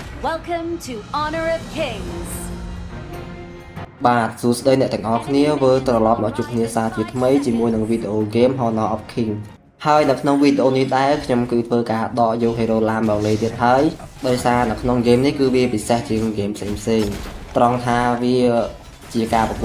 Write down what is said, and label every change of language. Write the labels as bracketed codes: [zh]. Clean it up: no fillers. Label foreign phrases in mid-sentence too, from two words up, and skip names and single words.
[en] Welcome to Honor of Kings [km] បាទសួស្តីអ្នកទាំងអស់គ្នាវិលត្រឡប់មកជួបគ្នាសារជាថ្មីជាមួយនឹងវីដេអូហ្គេម Honor of King ហើយនៅក្នុងវីដេអូនេះដែរខ្ញុំគឺធ្វើការដកយក Hero Lam មកលេងទៀតហើយដោយសារនៅក្នុងហ្គេមនេះគឺវាពិសេសជាងហ្គេមផ្សេងៗត្រង់ថាវាជាការប្រកួ